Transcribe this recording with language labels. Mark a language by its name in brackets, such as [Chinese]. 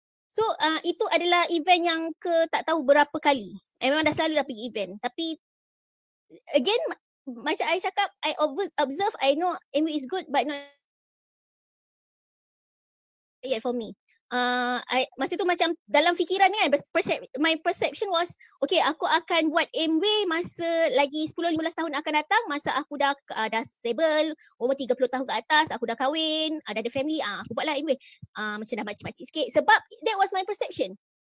[Malay] So, itu adalah event yang tak tahu berapa kali. Memang dah selalu dah pergi event. Tapi, [English] again, [Malay] macam [English] I [Malay] cakap, [English] I observe, I know MW is good but not yet for me. [Malay] Masa tu macam dalam fikiran ni kan, [English] my perception was, okay, [Malay] aku akan buat MW masa lagi 10-15 tahun akan datang, masa aku dah [English] stable, [Malay] umur 30 tahun ke atas, aku dah kahwin, dah ada [English] family, [Malay] aku buatlah MW. Macam dah makcik-makcik sikit, sebab [English] that was my perception.